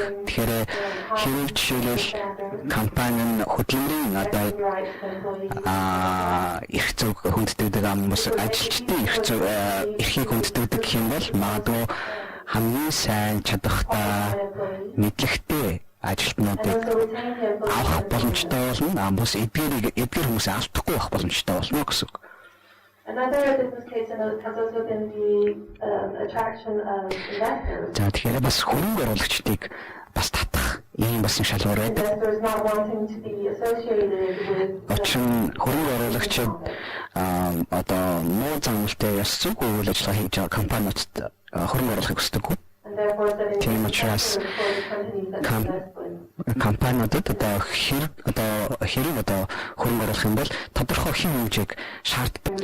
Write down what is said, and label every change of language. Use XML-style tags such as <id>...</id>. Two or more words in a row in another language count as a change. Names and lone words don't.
<mn>Тэгэхээр хэрэв жишээлбэл компани нь хөдөлмөрийн одоо эрх зүйг хүндэтгдэг ам бас ажилчдын эрхийг хүндэтгдэг гэх юм бол бол магадгүй хамгийн сайн чадахтай мэдлэгтэй ажилтнуудыг авах боломжтой болно. Бус эдгээр хүмүүсээ алдахгүй байх боломжтой болно гэсэн үг.</mn> <en>Another business case has also been the attraction of investors.</en> <mn>За тэгэхээр бас хөрөнгө оруулагчдыг бас татах ийм бас шалгуур байдаг.</mn> <en>Investors not wanting to be associated with.</en> <mn>Очин хөрөнгө оруулагчид одоо муу замналтай ёс зүйн үйл ажиллагаа хийж байгаа компаниудад хөрөнгө оруулахыг хүсдэггүй. Тийм учраас компаниудад одоо хэрэг хөрөнгө оруулах юм бол тодорхой хэв хэмжээг шаарддаг.</mn>